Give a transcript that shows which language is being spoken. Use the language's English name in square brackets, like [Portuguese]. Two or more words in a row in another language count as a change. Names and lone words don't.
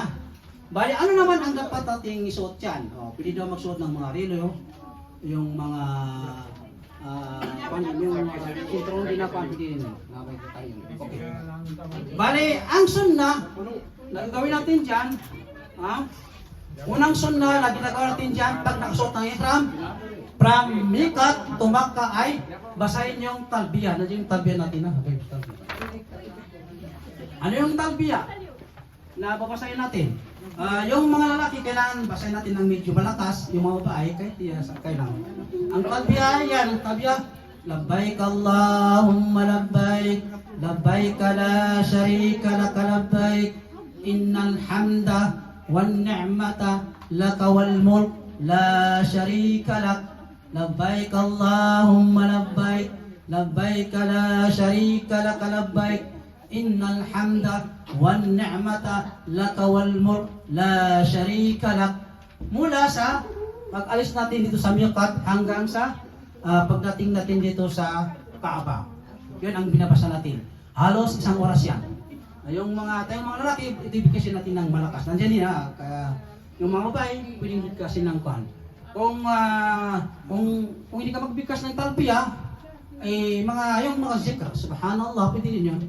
[Filipino] Bali, ano naman ang dapat nating isuot yan? Pwede daw magsuot ng mga relo, yung mga yung intro din na pwede din. Okay. Bali, ang sunna na gagawin natin dyan, unang sunna na ginagawa natin dyan pag nakasuot ng ihram, [English] from mikat to Makkah [Filipino] ay basahin yung talbiyah. Nandiyan yung talbiyah natin, ha? Okay, talbiyah. Ano yung talbiyah na babasahin natin? Yung mga lalaki, kailangan basahin natin ng medyo malakas. Yung mga babae, kahit kailangan. Ang talbiyah yan, ang talbiyah, [Arabic] لبيك اللهم لبيك لبيك لا شريك لك لبيك إن الحمد والنعمة لك والملك لا شريك لك لبيك اللهم لبيك لبيك لا شريك لك لبيك إن الحمد والنعمة لك والملك لا شريك لك. [Filipino] Mula sa pag-alis natin dito sa miqat hanggang sa pagdating natin dito sa Kaaba. Yun ang binabasa natin. Halos isang oras yan. Yung tayong mga lalaki, ibigkasin natin ng malakas. Nandiyan yun ha. Kaya yung mga babae, pwedeng bigkasin ng kwan. Kung hindi ka magbigkas ng talbiyah, yung mga zikr, subhanallah, pwede din yun.